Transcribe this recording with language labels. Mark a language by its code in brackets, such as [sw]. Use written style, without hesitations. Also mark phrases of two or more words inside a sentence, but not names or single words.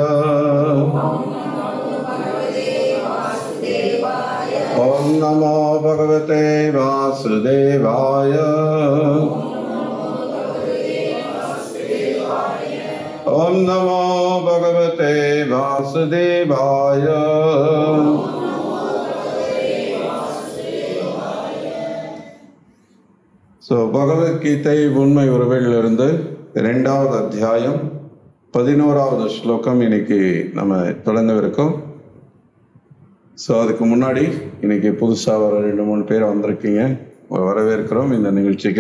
[sa] ओम नमो भगवते वासुदेवाय। ओम नमो भगवते वासुदेवाय। [ta] பகவத்கீதை உண்மை உறவிலிருந்து 2வது அத்தியாயம் 11வது ஸ்லோகம் இன்னைக்கு நம்ம தொடங்கவிருக்கோம். அதுக்கு முன்னாடி இன்னைக்கு புதுசாக வர 2-3 பேர் வந்திருக்கீங்க, வரவேற்கிறோம் இந்த நிகழ்ச்சிக்கு.